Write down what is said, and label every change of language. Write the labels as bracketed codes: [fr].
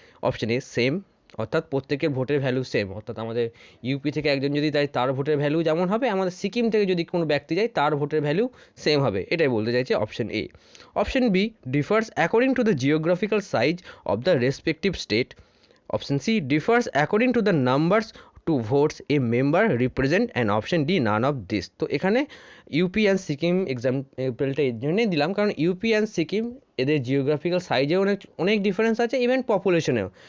[bn] Option A same, অর্থাৎ প্রত্যেকের ভোটের ভ্যালু সেম, অর্থাৎ আমাদের ইউপি থেকে একজন যদি যায় তার ভোটের ভ্যালু যেমন হবে, আমাদের সিকিম থেকে যদি কোনো ব্যক্তি যায় তার ভোটের ভ্যালু সেম হবে, এটাই বলতে চাইছে option A. [en] Option B, differs according to the geographical size of the respective state. Option C, differs according to the numbers to votes a member represent, and option D none of this. [bn] তো এখানে UP and Sikkim এক্সাম্পলটা এর জন্যই দিলাম কারণ UP and Sikkim এদের geographical সাইজে অনেক difference আছে, ইভেন পপুলেশনেও।